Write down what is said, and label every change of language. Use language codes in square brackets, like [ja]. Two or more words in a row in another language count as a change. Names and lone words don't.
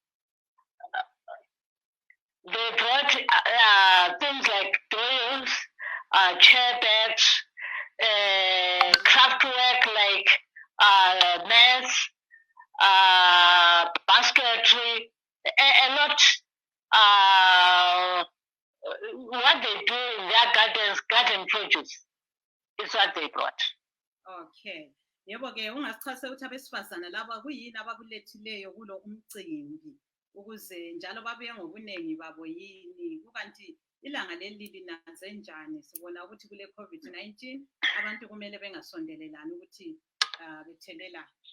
[en] They brought things like doils, chair bags, craftwork like mats, basketry, a lot. What they do in their gardens, garden produce, is what they brought. Okay. [nd] Yebo ke ungasichase ukuthi abesifazana laba kuyini abakulethileyo kulo umcimbi ukuze njalo babuye ngobuningi babo yini kukanti ilanga leli linaze njani sibona ukuthi kule COVID-19 abantu kumele bengasondelelani ukuthi bethelelane.